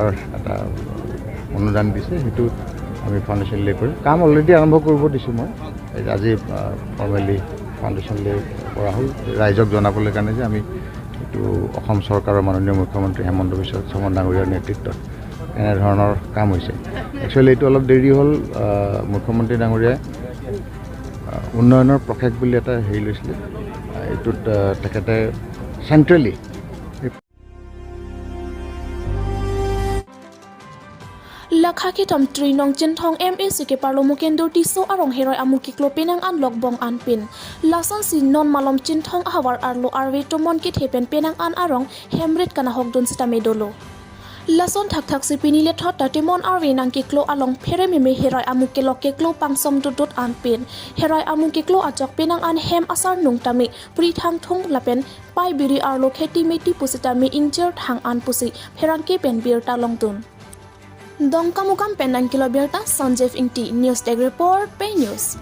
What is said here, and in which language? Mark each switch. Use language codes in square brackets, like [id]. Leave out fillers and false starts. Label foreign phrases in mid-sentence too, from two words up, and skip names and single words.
[as] এটা অনুদান দিছে সেইটো আমি [en] foundation lay [as] কৰিম কাম অলৰেডি আৰম্ভ কৰিব দিছোঁ মই আজি [en] formally foundation lay [as] কৰা হ'ল ৰাইজক জনাবলৈ কাৰণে যে আমি এইটো অসম চৰকাৰৰ মাননীয় মুখ্যমন্ত্ৰী হেমন্ত বিশ্ব শৰ্মা ডাঙৰীয়াৰ নেতৃত্বত এনেধৰণৰ কাম হৈছে একচুৱেলি এইটো অলপ দেৰি হ'ল মুখ্যমন্ত্ৰী ডাঙৰীয়াই উন্নয়নৰ প্ৰশেষ বুলি এটা হেৰি লৈছিলে এইটোত তেখেতে চেণ্ট্ৰেলি [mjw] Lakha kethom trinong Chinthong MAC ke parlo Mokindur Tisso arong Herai amu keklo pinang lok bong pin Lason si non malom Chinthong ahavar arlo arve tomon kethe pinang arong Hemrit kana hokdon sita medolo Lason thak si Pini lethot tomon arve nang keklo along Phere meme Herai amu kelok keklo pangsom dot pin Herai amu keklo ajok pinang hem asar nung tami pri thang thong lapen pai biri arlo kheti meti pusita me injure thang pusi Pherang ke pen ABIRTA longtun Dongkamukam Penang Kilo ABIRTA Sanjeev Inti News Tech Report PEI News